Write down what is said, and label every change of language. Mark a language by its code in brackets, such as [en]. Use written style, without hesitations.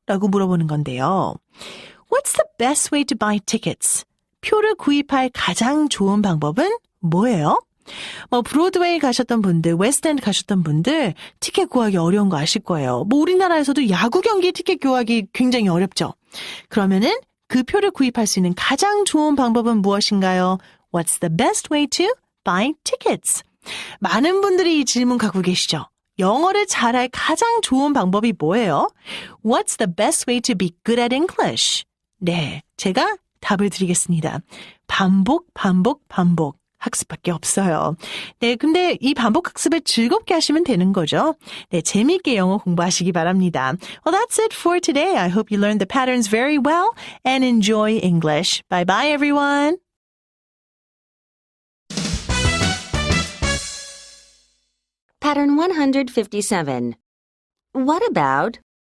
[ko] 라고 물어보는 건데요. [en] What's the best way to buy tickets? [ko] 표를 구입할 가장 좋은 방법은 뭐예요? 브로드웨이 가셨던 분들, 웨스트엔드 가셨던 분들 티켓 구하기 어려운 거 아실 거예요. 우리나라에서도 야구 경기 티켓 구하기 굉장히 어렵죠. 그러면은 그 표를 구입할 수 있는 가장 좋은 방법은 무엇인가요? [en] What's the best way to buy tickets? [ko] 많은 분들이 이 질문 갖고 계시죠. 영어를 잘할 가장 좋은 방법이 뭐예요? [en] What's the best way to be good at English? [ko] 네, 제가 답을 드리겠습니다. 반복. 학습밖에 없어요. 네, 근데 이 반복 학습을 즐겁게 하시면 되는 거죠. 네, 재미있게 영어 공부하시기 바랍니다. [en] Well, that's it for today. I hope you learned the patterns very well and enjoy English. Bye bye, everyone. Pattern 157. What about?